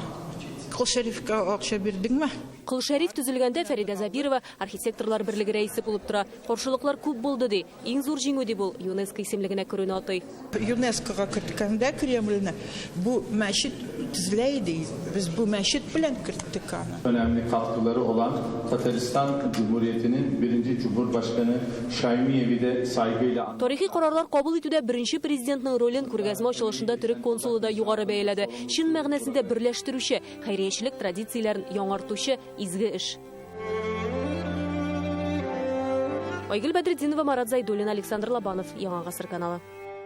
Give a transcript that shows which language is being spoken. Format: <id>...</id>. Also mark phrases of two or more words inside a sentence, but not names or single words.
<tt>Кол Шәрифкә акча бирдеңме? Кол Шәриф төзелгәндә Фәридә Забирова архитекторлар берлеге рәисе булып тора. Каршылыклар күп булды ди. Иң зур җиңү дип ул ЮНЕСКО исемлегенә керүне атай. ЮНЕСКОга керткәндә Кремльне бу мәчет төзелә иде. Без бу мәчет белән керттек аны.</tt> <tr>Önemli katkıları olan Tataristan Cumhuriyeti'nin 1. Cumhurbaşkanı Şaymiyevi de saygıyla...</tr> <tt>Тарихи карарлар кабул итүдә беренче президентның ролен күргәзмә ачылышында төрек консулы да югары бәяләде. Чын мәгънәсендә берләштерүче, хәйриячелек традицияләрен яңартучы изге эш. Айгөл Бәдретдинова, Марат Зайдуллин, Александр Лобанов, Яңа гасыр каналы.</tt>